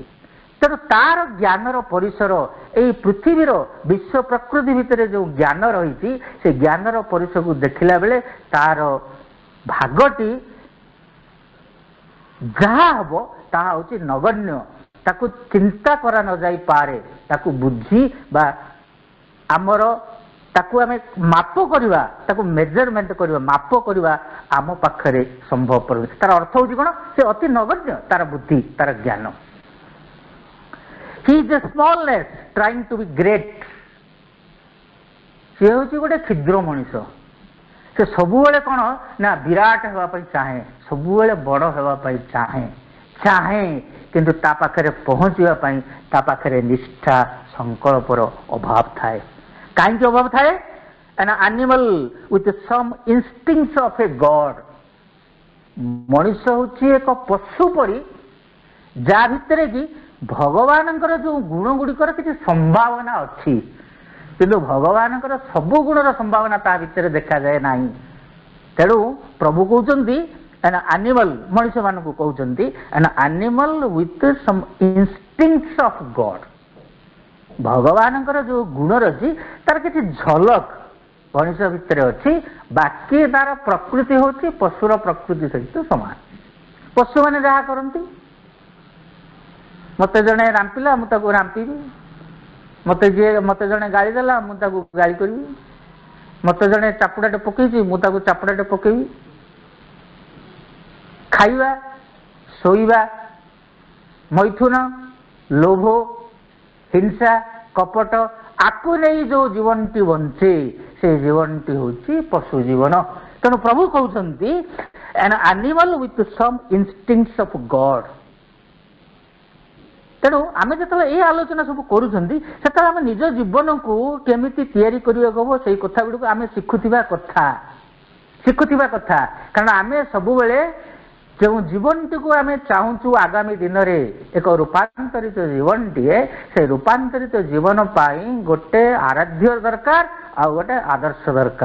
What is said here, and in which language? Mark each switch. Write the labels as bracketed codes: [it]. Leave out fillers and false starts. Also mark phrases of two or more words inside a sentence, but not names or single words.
[or] ତେଣୁ ତାର ଜ୍ଞାନର ପରିସର ଏଇ ପୃଥିବୀର ବିଶ୍ୱ ପ୍ରକୃତି ଭିତରେ ଯେଉଁ ଜ୍ଞାନ ରହିଛି ସେ ଜ୍ଞାନର ପରିସରକୁ ଦେଖିଲା ବେଳେ ତାର ଭାଗଟି ଯାହା ହବ ତାହା ହେଉଛି ନଗଣ୍ୟ, ତାକୁ ଚିନ୍ତା କରା ନ ଯାଇପାରେ, ତାକୁ ବୁଝି ବା ଆମର ତାକୁ ଆମେ ମାପ କରିବା, ତାକୁ ମେଜରମେଣ୍ଟ କରିବା, ମାପ କରିବା ଆମ ପାଖରେ ସମ୍ଭବପର। ତାର ଅର୍ଥ ହେଉଛି କ'ଣ? ସେ ଅତି ନଗଣ୍ୟ, ତାର ବୁଦ୍ଧି, ତାର ଜ୍ଞାନ। [en] he is a smallness trying to be great, [or] ସେ ହେଉଛି ଗୋଟେ କ୍ଷୁଦ୍ର ମଣିଷ। ସେ ସବୁବେଳେ କ'ଣ ନା ବିରାଟ ହେବା ପାଇଁ ଚାହେଁ, ସବୁବେଳେ ବଡ଼ ହେବା ପାଇଁ ଚାହେଁ, କିନ୍ତୁ ତା ପାଖରେ ପହଞ୍ଚିବା ପାଇଁ ତା ପାଖରେ ନିଷ୍ଠା ସଂକଳ୍ପର ଅଭାବ ଥାଏ। କାହିଁକି ଅଭାବ ଥାଏ? [en] an animal with some instincts of a god, [or] ମଣିଷ ହେଉଛି ଏକ ପଶୁ ପରି ଯାହା ଭିତରେ କି ଭଗବାନଙ୍କର ଯେଉଁ ଗୁଣ ଗୁଡ଼ିକର କିଛି ସମ୍ଭାବନା ଅଛି, କିନ୍ତୁ ଭଗବାନଙ୍କର ସବୁ ଗୁଣର ସମ୍ଭାବନା ତା ଭିତରେ ଦେଖାଯାଏ ନାହିଁ। ତେଣୁ ପ୍ରଭୁ କହୁଛନ୍ତି [en] an animal, [or] ମଣିଷମାନଙ୍କୁ କହୁଛନ୍ତି [en] an animal with some instincts of God, [or] ଭଗବାନଙ୍କର ଯେଉଁ ଗୁଣ ରହିଛି ତାର କିଛି ଝଲକ ମଣିଷ ଭିତରେ ଅଛି, ବାକି ତାର ପ୍ରକୃତି ହେଉଛି ପଶୁର ପ୍ରକୃତି ସହିତ ସମାନ। ପଶୁମାନେ ଯାହା କରନ୍ତି, ମୋତେ ଜଣେ ରାମ୍ପିଲା ମୁଁ ତାକୁ ରାମ୍ପିବି, ମୋତେ ଜଣେ ଗାଳି ଦେଲା ମୁଁ ତାକୁ ଗାଳି କରିବି, ମୋତେ ଜଣେ ଚାପୁଡ଼ାଟେ ପକେଇଛି ମୁଁ ତାକୁ ଚାପୁଡ଼ାଟେ ପକେଇବି। ଖାଇବା, ଶୋଇବା, ମୈଥୁନ, ଲୋଭ, ହିଂସା, କପଟ, ଆକୁ ନେଇ ଯେଉଁ ଜୀବନଟି ବଞ୍ଚେ ସେ ଜୀବନଟି ହେଉଛି ପଶୁ ଜୀବନ। ତେଣୁ ପ୍ରଭୁ କହୁଛନ୍ତି [en] an animal with some instincts of God। [or] ତେଣୁ ଆମେ ଯେତେବେଳେ ଏହି ଆଲୋଚନା ସବୁ କରୁଛନ୍ତି ସେତେବେଳେ ଆମେ ନିଜ ଜୀବନକୁ କେମିତି ତିଆରି କରିବାକୁ ହେବ ସେଇ କଥା ଗୁଡ଼ିକୁ ଆମେ ଶିଖୁଥିବା କଥା। କାରଣ ଆମେ ସବୁବେଳେ ଯେଉଁ ଜୀବନଟିକୁ ଆମେ ଚାହୁଁଛୁ ଆଗାମୀ ଦିନରେ ଏକ ରୂପାନ୍ତରିତ ଜୀବନଟିଏ, ସେ ରୂପାନ୍ତରିତ ଜୀବନ ପାଇଁ ଗୋଟେ ଆରାଧ୍ୟ ଦରକାର ଆଉ ଗୋଟେ ଆଦର୍ଶ ଦରକାର।